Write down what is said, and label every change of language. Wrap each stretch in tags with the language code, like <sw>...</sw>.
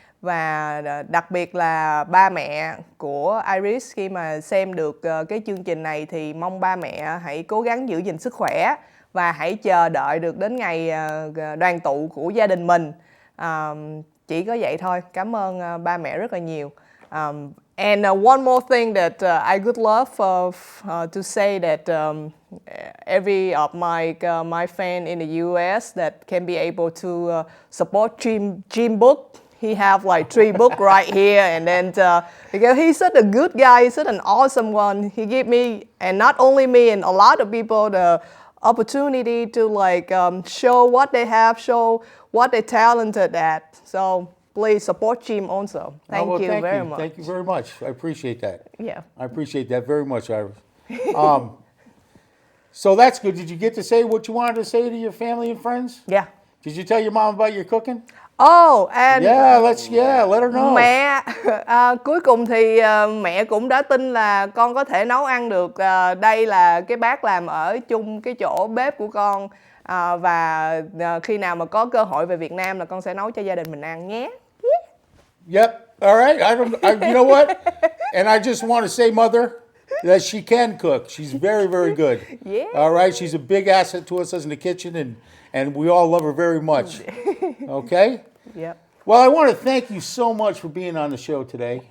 <vi>Và đặc biệt là ba mẹ của Iris khi mà xem được cái chương trình này thì mong ba mẹ hãy cố gắng giữ gìn sức khỏe và hãy chờ đợi được đến ngày đoàn tụ của gia đình mình. Chỉ có vậy thôi. Cảm ơn ba mẹ rất là nhiều.</vi> <en>And one more thing that I would love to say that every of my fan in the U.S. that can be able to support Jim book. he have like 3 books right here, and then because he's such a good guy, he's such an awesome one. He give me, and not only me, and a lot of people, the opportunity to like show what they have, show what they're talented at. So please support Jim also. Thank well, you very much. Thank you very much. I appreciate that. Yeah. I appreciate that very much, Iris. So that's good. Did you get to say what you wanted to say to your family and friends? Yeah. Did you tell your mom about your cooking? Oh, and Let her know.</en> <vi>mẹ cuối cùng thì mẹ cũng đã tin là con có thể nấu ăn được. Đây là cái bác làm ở chung cái chỗ bếp của con, và khi nào mà có cơ hội về Việt Nam là con sẽ nấu cho gia đình mình ăn nhé.</vi> <en>Yep. All right. You know what? And I just want to say, Mother, that she can cook. She's very, very good. Yeah. All right. She's a big asset to us in the kitchen, and we all love her very much. Okay? Yep. Well, I want to thank you so much for being on the show today.</en>